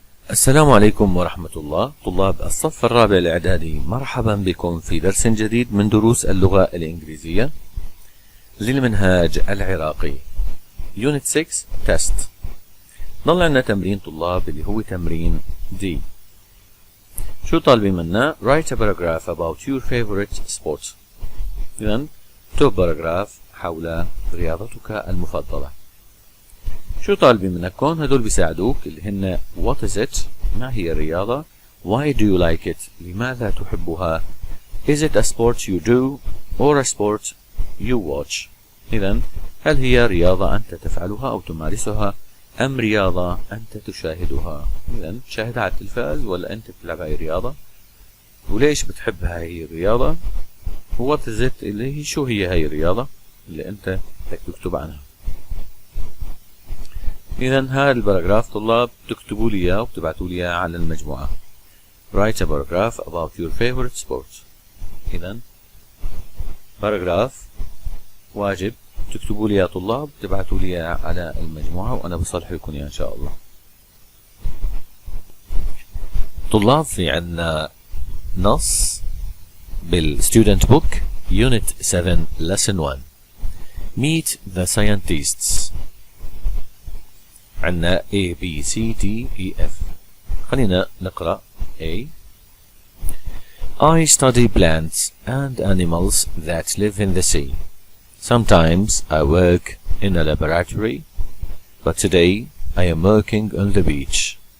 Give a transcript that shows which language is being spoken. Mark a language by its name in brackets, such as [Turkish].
[Arabic] السلام عليكم ورحمة الله. طلاب الصف الرابع الإعدادي، مرحبا بكم في درس جديد من دروس اللغة الإنجليزية للمنهاج العراقي. [English] Unit 6 Test. [Arabic] ضل عندنا تمرين طلاب اللي هو تمرين D. شو طالبين منا؟ [English] Write a paragraph about your favorite sport. [Arabic] إذن اكتب باراجراف حول رياضتك المفضلة. شو طالبين منك هون؟ هدول بيساعدوك اللي هن [English] what is it؟ [Arabic] ما هي الرياضة؟ [English] why do you like it؟ [Arabic] لماذا تحبها؟ [English] is it a sport you do or a sport you watch؟ [Arabic] إذن هل هي رياضة أنت تفعلها أو تمارسها أم رياضة أنت تشاهدها؟ إذن تشاهدها على التلفاز ولا أنت تلعب هاي الرياضة؟ وليش بتحب هاي الرياضة؟ what is it اللي هي شو هي هاي الرياضة اللي أنت بدك تكتب عنها. إذن هذا الباراجراف طلاب تكتبوا لي إياه وتبعتوا لي إياه على المجموعة. [English] Write a paragraph about your favorite sport. [Arabic] إذن باراجراف واجب تكتبوا لي يا طلاب تبعتوا لي إياه على المجموعة وأنا بصلح لكم إياه إن شاء الله. طلاب في عندنا نص بالستودنت بوك Unit 7 Lesson 1 Meet the Scientists. عندنا A B C D E F. خلينا نقرأ A. [English] I study plants and animals that live in the sea. Sometimes I work in a laboratory, but today I am working on the beach.